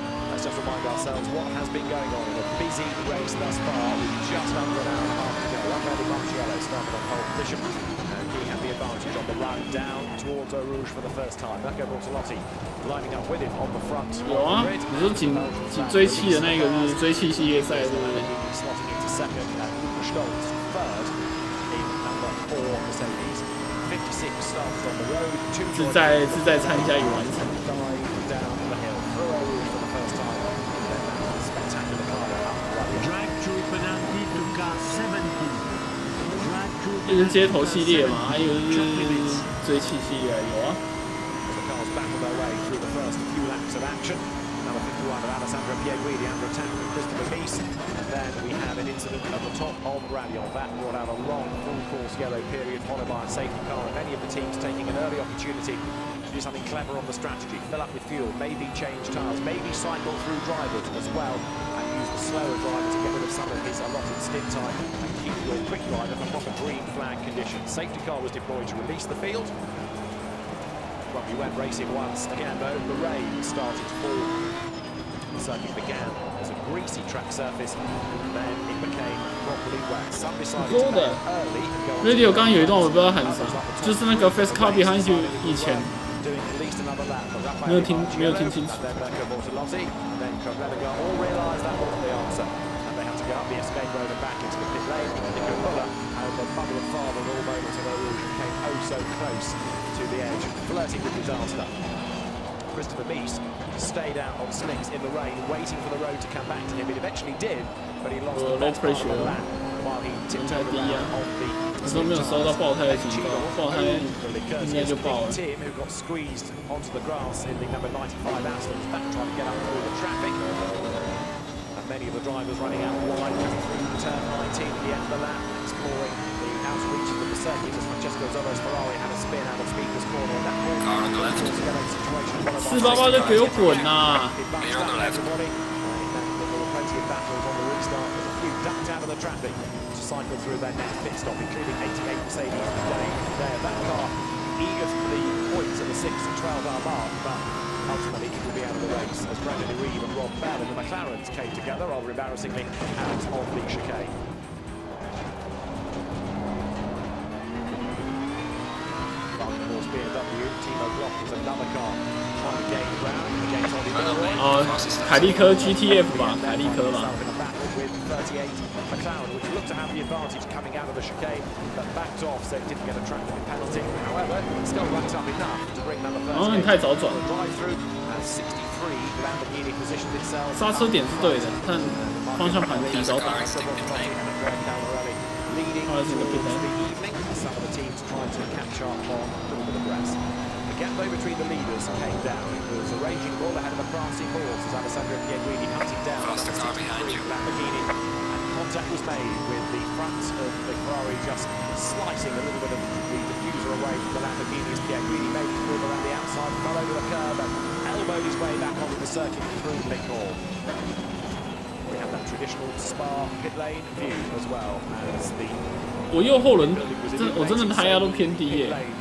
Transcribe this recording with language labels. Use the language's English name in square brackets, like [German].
[English] Let's just remind ourselves what has been going on in a busy race thus far with just under an hour and a half to go. Rafael Marciello started on pole position and he had the advantage on the run down towards Eau Rouge for the first time. Marco Bortolotti lining up with him on the front. [Chinese] 有啊，你说紧追气的那个是追气系列赛，对不对？ [English] Slotting into second and Uwe Stolz third in number 4 Mercedes. 56 started on the road. [Chinese] 自在参加与完成。 [English] Down the hill through Eau Rouge for the first time. Then that spectacular car up the right. Drive through penalty to car 17. Drive through [Chinese] 这是街头系列嘛，还有是追气系列有啊。 [English] The cars battle their way through the first few laps of action. Number 51 of Alessandro Pierguidi under attack from Christopher Mies. And then we have an incident at the top of Radion. That brought out a long full-course yellow period followed by a safety car. And many of the teams taking an early opportunity to do something clever on the strategy. Fill up with fuel, maybe change tyres, maybe cycle through drivers as well. And use the slower driver to get rid of some of his allotted stint time and keep your quick driver for proper green flag conditions. Safety car was deployed to release the field. Well, we went racing once again though. The rain started to fall. The circuit began as a greasy track surface, and then it became properly wet. Some decided to go early and go on. [Chinese] Radio 刚刚有一段我不知道喊啥，就是那个 [English] Fast Car Behind You [Chinese] 以前。 [English] Doing at least another lap. [Chinese] 没有听清楚。 [English] Then Marco Bortolotti, then Cavrenaga all realised that wasn't the answer, and they had to go up the escape road and back into the pit lane. Nico Müller and the mother and father of all moments of Eau Rouge came oh so close to the edge, flirting with disaster. Christopher Mies stayed out on slicks in the rain, waiting for the road to come back to him. It eventually did, but he lost the best part of the lap while he tiptoed around on the. [Chinese] 都没有收到爆胎的警告，爆胎应该就爆了。 [English] Tim, who got squeezed onto the grass in the number 95 Aston, was back trying to get up through the traffic. And many of the drivers running out wide through turn 19 at the end of the lap, exploring the outer reaches of the circuit as Francesco Zolo's Ferrari had a spin out of Speaker's corner. And that Car on the left. situation [Chinese] 488就给我滚呐！ [English] Clear on the left. There were plenty of battles on the restart, but a few ducked out of the traffic to cycle through their next pit stop, including 88 Mercedes today. There, that car eager for the points at the 6 and 12-hour mark, but ultimately he will be out of the race as Brendan Reeve and Rob Bell and the McLarens came together, rather embarrassingly, out of the chicane. BMW, Timo Glock is another car trying to gain ground against Ollie Milroy. [Chinese] 哦，凯利科 GTF 吧，凯利科吧。 [English] With 38 McLaren, which looked to have the advantage coming out of the chicane, but backed off, so it didn't get a track limit penalty. However, still racked up enough to bring number 38 [Chinese] 哦，你太早转。 [English] drive through as 63 Lamborghini positioned itself. [Chinese] 刹车点是对的，但方向盘提早打。 [English] Leading towards the evening, some of the teams trying to catch up on a little bit of rest. The gap though between the leaders came down. It was a raging ball ahead of a prancing horse as Alessandro Piaguini hunting down Faster car behind you. Lamborghini. And contact was made with the front of the Ferrari just slicing a little bit of the diffuser away from the Lamborghini as Piaguini made his move around the outside, fell over the curb and elbowed his way back onto the circuit through Link Hall. We have that traditional Spa pit lane view as well as the [Chinese] 我右后轮我真的胎压都偏低耶。